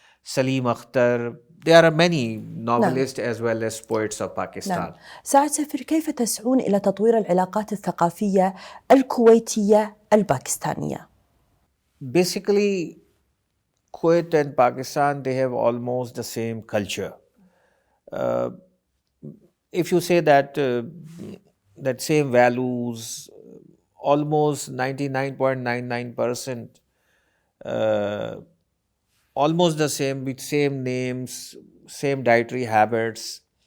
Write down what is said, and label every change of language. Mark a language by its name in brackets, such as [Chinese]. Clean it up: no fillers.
[English] Salim Akhtar. There are many novelists as well as poets of Pakistan. [Arabic] سعادة سفير، كيف تسعون إلى تطوير العلاقات الثقافية الكويتية الباكستانية؟ [English] Basically, Kuwait and Pakistan, they have almost the same culture. If you say that that same values, almost 99.99%, almost the same, with same names, same dietary habits.